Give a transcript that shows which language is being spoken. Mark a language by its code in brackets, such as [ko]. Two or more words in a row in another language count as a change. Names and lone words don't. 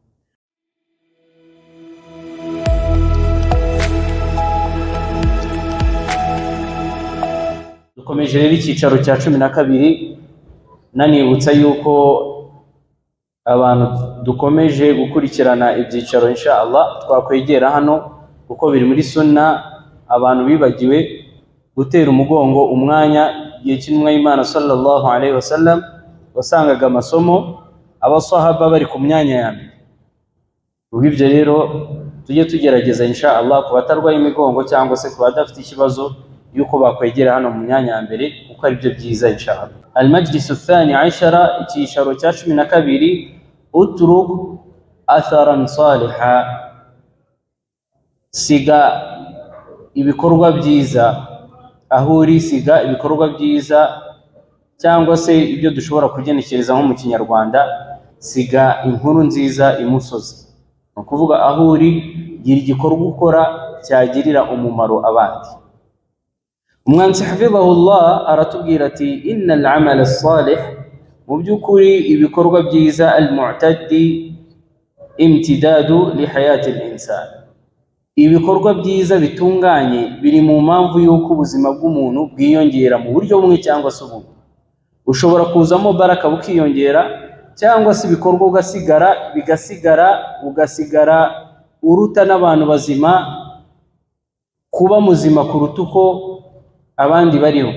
[rw] Dukomeje rero icyicaro cya 12, nanibutsa yuko abantu dukomeje gukurikirana ibyicaro [ar] إن شاء الله [rw] twakwegera hano, kuko biri muri sunna. Abantu bibagiwe gutera umugongo umwanya igihe cy'intumwa y'Imana [ar] صلى الله عليه وسلم, [rw] wasangaga amasomo abasahaba bari ku myanya ya mbere. Ubwo ibyo rero tujye tugerageza [ar] إن شاء الله [rw] ku batarwaye imigongo cyangwa se ku badafite ikibazo yuko bakwegera hano mu myanya ya mbere, kuko ari byo byiza [ar] إن شاء الله. المجلس الثاني عشر, [rw] icyicaro cya 12, [ar] اترك أثرا صالحا, [rw] siga ibikorwa byiza. Aho uri siga ibikorwa byiza, cyangwa se ibyo dushobora kugenekereza nko mu Kinyarwanda, siga inkuru nziza imusozi. Ni ukuvuga aho uri gira igikorwa ukora cyagirira umumaro abandi. Umwanditsi hafidhahullah aratubwira ati [ar] إن الأعمال الصالحة, [rw] mu by'ukuri ibikorwa byiza, [ar] المتعدي امتداد لحياة الإنسان, [rw] ibikorwa byiza bitunganye biri mu mpamvu y'uko ubuzima bw'umuntu bwiyongera mu buryo bumwe cyangwa se ubundi. Ushobora kuzamo baraka bukiyongera, cyangwa se ibikorwa ugasigara uruta n'abantu bazima, kuba muzima kuruta uko abandi bariho.